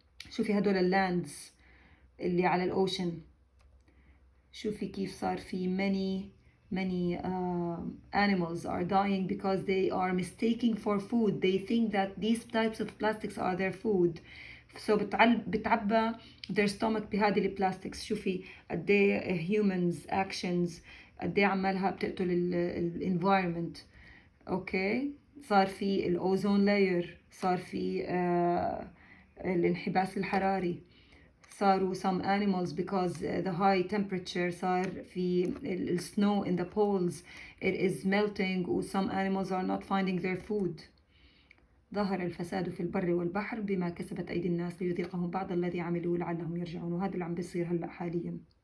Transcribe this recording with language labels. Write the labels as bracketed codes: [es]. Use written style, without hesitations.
[ar] شوفي هدول اللاندز اللي على الأوشن، شوفي كيف صار في [en] many animals are dying because they are mistaking for food. They think that these types of plastics are their food. So بتعبى their stomach [ar] بهذه البلاستكس. شوفي قد ايه humans actions قد ايه عمالها بتقتل environment. اوكي، صار في الأوزون لاير، صار في الانحباس الحراري، صاروا [en] some animals because the high temperature، صار في the snow in the poles it is melting و some animals are not finding their food. [ar] ظهر الفساد في البر والبحر بما كسبت أيدي الناس ليذيقهم بعض الذي عملوا لعلهم يرجعون. وهذا اللي عم بيصير هلأ حاليا.